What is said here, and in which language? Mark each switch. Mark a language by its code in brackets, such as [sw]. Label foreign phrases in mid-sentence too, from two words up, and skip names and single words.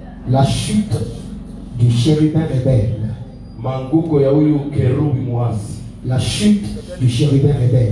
[fr] La chute du chérubin rebelle. [sw] Manguko ya huyu kerubi muasi. [fr] La chute du chérubin rebelle.